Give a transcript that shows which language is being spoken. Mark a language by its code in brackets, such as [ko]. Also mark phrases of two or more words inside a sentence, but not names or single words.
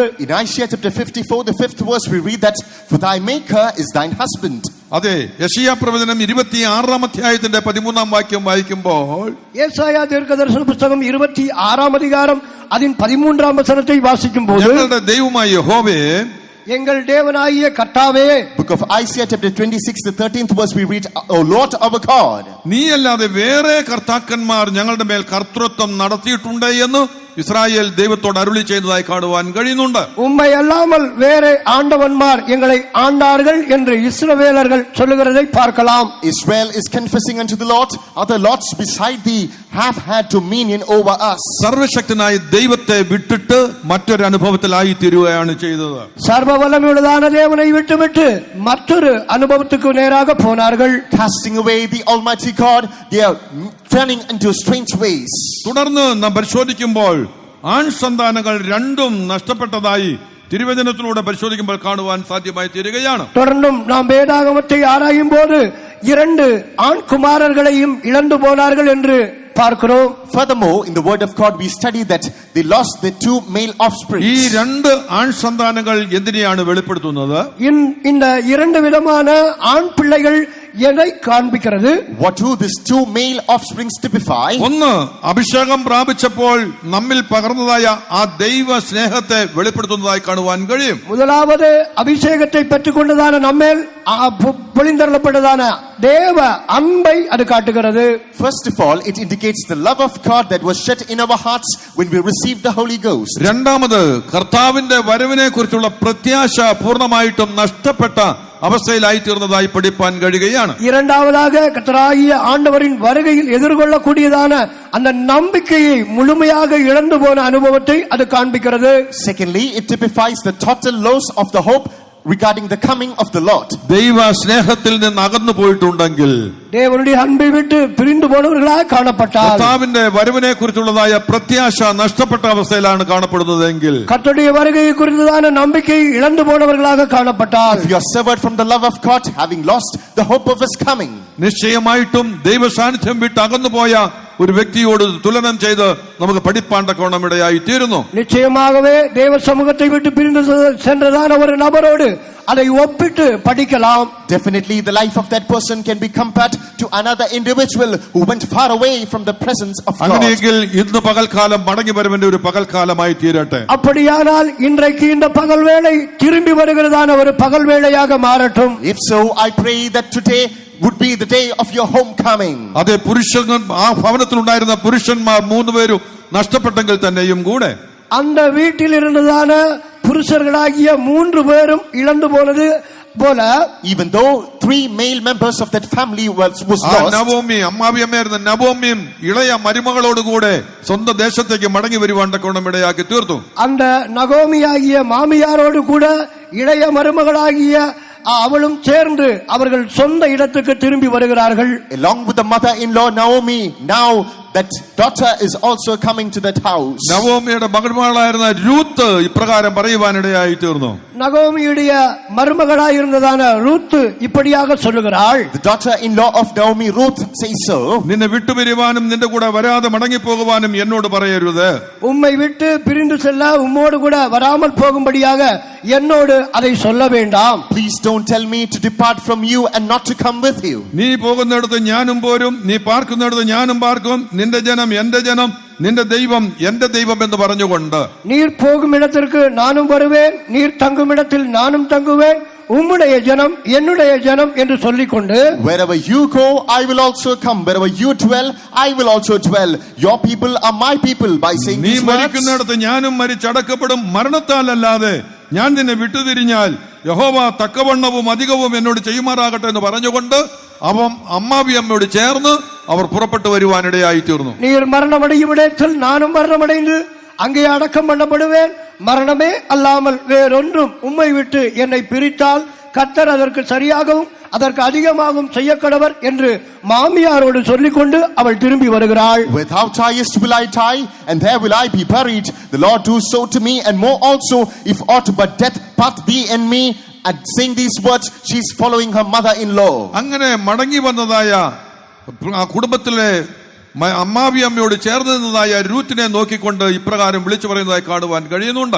[en] In Isaiah chapter 54, the 5th verse, we read that, for thy maker is thine husband. [ml] അതെ, യെശയ്യാ പ്രവചനം 26-ാം അധ്യായത്തിന്റെ 13-ാം വാക്യം വായിക്കുമ്പോൾ യേശയ്യാ ദീർഘദർശന പുസ്തകം 26-ാം അധികാരം അതിൻ 13-ാം വചനത്തെ വാസിക്കുമ്പോൾ ഞങ്ങളുടെ ദൈവമായ യഹോവേ, [ta] எங்கள் தேவனாகிய கர்த்தாவே, [en] Book of Isaiah chapter 26, the 13th verse, we read, O Lord our God, [ml] നീയല്ലാതെ വേറെ കർത്താക്കന്മാർ ഞങ്ങളുടെ മേൽ കർത്തൃത്വം നടത്തിയിട്ടുണ്ട് എന്ന് ഇസ്രായേൽ ദൈവത്തോട് അരുളി ചെയ്തതായി കാണുവാൻ കഴിയുന്നുണ്ട്. [ta] உம்மை அல்லாமல் வேறே ஆண்டவன்மார் எங்களை ஆண்டார்கள் என்று இஸ்ரவேலர்கள் சொல்லுகிறதை பார்க்கலாம். [en] Israel is confessing unto the Lord, other lords beside thee have had dominion over us. [ml] സർവശക്തനായ ദൈവത്തെ വിട്ടിട്ട് മറ്റൊരു അനുഭവത്തിലായി തീരുകയാണ് ചെയ്തത്. [ta] சர்வ வல்லமையுள்ளதான தேவனை விட்டுவிட்டு மற்றொரு அனுபவத்துக்கு நேராக போனார்கள். [en] Casting away the Almighty God, they are turning into strange ways. [ml] തുടർന്ന് നാം പരിശോധിക്കുമ്പോൾ ആൺ സന്താനങ്ങൾ 2 നഷ്ടപ്പെട്ടതായി തിരുവചനത്തിലൂടെ പരിശോധിക്കുമ്പോൾ കാണുവാൻ സാധ്യമായി തീരുകയാണ്. [ta] தொடர்ந்தும் நாம் வேதாகமத்தை ஆராயும் போது 2 ஆண் குமாரர்களையும் இழந்து போனார்கள் என்று பார்க்கிறோம். [en] Furthermore, in the word of God, we study that they lost their 2 male offspring. [ml] ഈ 2 ആൺ സന്താനങ്ങൾ എന്തിനെയാണ് വെളിപ്പെടുത്തുന്നത്? [ta] இந்த 2 விதமான ஆண் பிள்ளைகள் எதை காண்பிக்கிறது? [en] What do these 2 male offsprings typify? [ml] ഒന്ന്, അഭിഷേകം പ്രാപിച്ചപ്പോൾ നമ്മിൽ പകർന്നതായ ആ ദൈവ സ്നേഹത്തെ വെളിപ്പെടുത്തുന്നതായി കാണുവാൻ കഴിയും. [ta] முதலாவது அபிஷேகத்தை பெற்றுக்கொண்டதான நம்மேல் பொழிந்தருளப்பட்டதான தேவ அன்பை அது காட்டுகிறது. [en] First of all, it indicates the love of God that was shed in our hearts when we received the Holy Ghost. [ml] രണ്ടാമത്, കർത്താവിന്റെ വരവിനെ കുറിച്ചുള്ള പ്രത്യാശ പൂർണ്ണമായിട്ടും നഷ്ടപ്പെട്ട അവസ്ഥയിലായി തീർന്നതായി പഠിപ്പാൻ കഴിയുകയാണ്. [ta] இரண்டாவதாக கர்த்தராகிய ஆண்டவரின் வருகையில் எதிர்கொள்ளக்கூடியதான அந்த நம்பிக்கையை முழுமையாக இழந்து போன அனுபவத்தை அது காண்பிக்கிறது. [en] Secondly, it typifies the total loss of the hope regarding the coming of the Lord. [ml] ദൈവ സ്നേഹത്തിൽ നിന്ന് അകന്നു പോയിട്ടുണ്ടെങ്കിൽ, [ta] தேவனுடைய அன்பை விட்டு பிரிந்து போனவர்களாக காணப்பட்டால், [ml] കർത്താവിന്റെ വരവിനെ കുറിച്ചുള്ളതായ പ്രത്യാശ നഷ്ടപ്പെട്ട അവസ്ഥയിലാണ് കാണപ്പെടുന്നതെങ്കിൽ, [ta] கர்த்தருடைய வருகையை குறித்ததான நம்பிக்கை இழந்து போனவர்களாக காணப்பட்டால், [en] if you are severed from the love of God, having lost the hope of His coming, [ml] നിശ്ചയമായിട്ടും ദൈവ സാന്നിധ്യം വിട്ട് അകന്നുപോയ ഒരു വ്യക്തിയോട് തുലനം ചെയ്ത് നമുക്ക് പഠിപ്പാണ്ടക്കോണം ഇടയായി തീരുന്നു. [ta] நிச்சயமாகவே தேவ சமூகத்தை விட்டு பிரிந்து சென்றதான ஒரு நபரோடு அதை ஒப்பிட்டு படிக்கலாம். [en] Definitely the life of that person can be compared to another individual who went far away from the presence of God. [ml] അങ്ങനെയെങ്കിൽ ഇന്ന് പകൽക്കാലം മടങ്ങി വരവിന്റെ ഒരു പകൽക്കാലമായി തീരട്ടെ. [ta] அப்படியானால் இன்றைக்கு இந்த பகல் வேளை திரும்பி வருகிறதான ஒரு பகல் வேளையாக மாறட்டும். [en] If so, I pray that today would be the day of your homecoming. [ml] അതെ, പുരുഷൻ ആ ഭവനത്തിലുണ്ടായിരുന്ന പുരുഷന്മാർ 3 പേരും നഷ്ടപ്പെട്ടെങ്കിൽ തന്നെയും കൂടെ [ta] அந்த வீட்டில் இருந்ததான புருஷர்களாகிய 3 பேரும் இழந்து போனது போல, [en] even though 3 male members of that family was lost, [ml] നവോമി അമ്മാവിയമ്മയായിരുന്ന നവോമിയും ഇളയ മരുമകളോടുകൂടെ സ്വന്തം ദേശത്തേക്ക് മടങ്ങി വരുവാണ്ടക്കോണം ഇടയാക്കി തീർത്തു. [ta] அந்த நகோமியாகிய மாமியாரோடு கூட இளைய மருமகளாகிய அவளும் சேர்ந்து அவர்கள் சொந்த இடத்துக்கு திரும்பி வருகிறார்கள். [en] Along with the mother-in-law Naomi, now that daughter is also coming to that house. [ml] നവോമിയുടെ മകൾമാളായിരുന്ന രൂത്ത് ഇപ്രകാരം പറയുവാനിടയായി തീർന്നു. [ta] நகோமியுடைய மருமகளாயிருந்ததான ரூத் இப்படியாக சொல்லுகிறாள். [en] The daughter-in-law of Naomi, Ruth, says so. [ml] നിന്നെ വിട്ടുപിരിവാനും നിന്റെ കൂടെ വരാതെ മടങ്ങിപ്പോകുവാനും എന്നോട് പറയരുത്. [ta] உம்மை விட்டு பிரிந்து செல்ல உம்மோடு கூட வராமல் போகும்படியாக என்னோடு அதை சொல்ல வேண்டாம். [en] Please don't tell me to depart from you and not to come with you. [ml] നീ പോകുന്നിടത്ത് ഞാനും പോരും, നീ പാർക്കുന്നിടത്ത് ഞാനും പാർക്കും, നിന്റെ ജനം എന്റെ ജനം, നിന്റെ ദൈവം എന്റെ ദൈവം എന്ന് പറഞ്ഞുകൊണ്ട് [ta] நீர் போகும் இடத்திற்கு நானும் வருவேன், நீர் தங்கும் இடத்தில் நானும் தங்குவேன், உம்முடைய ஜனம் என்னுடைய ஜனம் என்று சொல்லிக்கொண்டு [en] Wherever you go, I will also come. Wherever you dwell, I will also dwell. Your people are my people. By saying [ml] നീ [en] these words, [ml] മരിക്കുന്നിടത്ത് ഞാനും മരിച്ചടക്കപ്പെടും, മരണത്താലല്ലാതെ ഞാൻ നിന്നെ വിട്ടുതിരിഞ്ഞാൽ യഹോവ തക്കവണ്ണവും അധികവും എന്നോട് ചെയ്യുമാറാകട്ടെ എന്ന് പറഞ്ഞുകൊണ്ട് അവൻ അമ്മാവിയമ്മയോട് ചേർന്ന് അവർ പുറപ്പെട്ടു വരുവാനിടയായി തീർന്നു. [ta] நீர் மரணமடையும் இடத்தில் நானும் மரணமடைந்து அங்கே அடக்கம் பண்ணப்படுவேன், மரணமே அல்லாமல் வேறொன்றும் உம்மை விட்டு என்னை பிரித்தால் கர்த்தர் அதற்கு சரியாகவும் அதற்கு அதிகமாகவும் செய்யக்கடவர் என்று மாமியாரோடு சொல்லிக்கொண்டு அவள் திரும்பி வருகிறாள். [en] With how tiest will I tie, and there will I be buried. The Lord do so to me, and more also, if aught but death part thee and me. At saying these words, she is following her mother-in-law. [ml] അങ്ങനെ മടങ്ങി വന്നതായ ആ കുടുംബത്തിലെ അമ്മാവിയമ്മയോട് ചേർന്ന് നിന്നതായ രൂത്തിനെ നോക്കിക്കൊണ്ട് ഇപ്രകാരം വിളിച്ചു പറയുന്നതായി കാണുവാൻ കഴിയുന്നുണ്ട്.